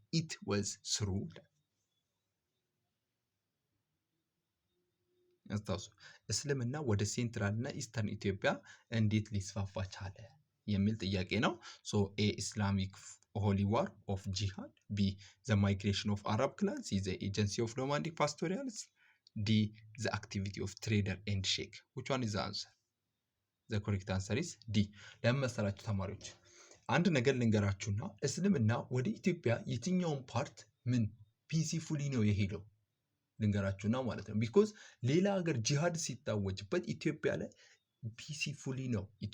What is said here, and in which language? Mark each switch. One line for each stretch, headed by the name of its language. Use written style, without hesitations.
English: It was through
Amharic: እስልምና ወደ ሴንትራል እና ኢስተርን ኢትዮጵያ እንዴት ሊስፋፋ ቻለ የሚል ጥያቄ ነው።
English: ኤ ኢስላሚክ ሆሊ ዋር ኦፍ ጂሃድ፣ ቢ ዘ ማይግሬሽን ኦፍ አረብ ክላንስ፣ ሲ ዘ ኤጀንሲ ኦፍ ኖማዲክ ፓስቶሪያልስ፣ ዲ ዘ አክቲቪቲ ኦፍ ትሬደር ኤንድ ሼክ። which one is the answer? The correct answer is D።
Amharic: ለምን መሰላችሁ ተማሪዎች? አንድ ነገር ልንገራችሁና እስልምና ወደ ኢትዮጵያ የትኛውን ፓርት ምን ፒሲፉሊ ነው የሄደው ልንገራችሁና ማለት ነው። ቢኮዝ ሌላ ሀገር ጂሃድ ሲታወጅበት ኢትዮጵያ ላይ ፒሲፉሊ ነው